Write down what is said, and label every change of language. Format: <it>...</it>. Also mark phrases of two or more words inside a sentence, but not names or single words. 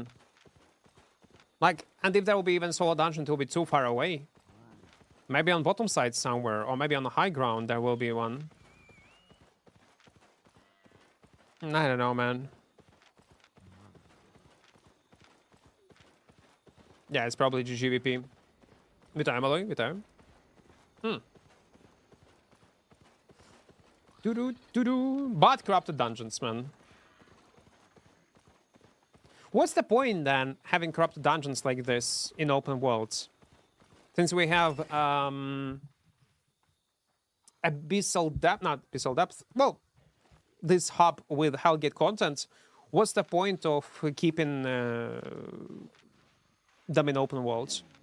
<en>Like, and if there will be even soul dungeon, it will be too far away. Maybe on bottom side somewhere, or maybe on the high ground there will be one. I don't know, man. Yeah, it's probably GGVP.</en> <be>Вітаю, малой, вітаю.</be> <en>But corrupted dungeons, man. What's the point then having corrupted dungeons like this in open worlds? Since we have abyssal depth, not abyssal depth, well, this hub with Hellgate content, what's the point of keeping them in open worlds?</en>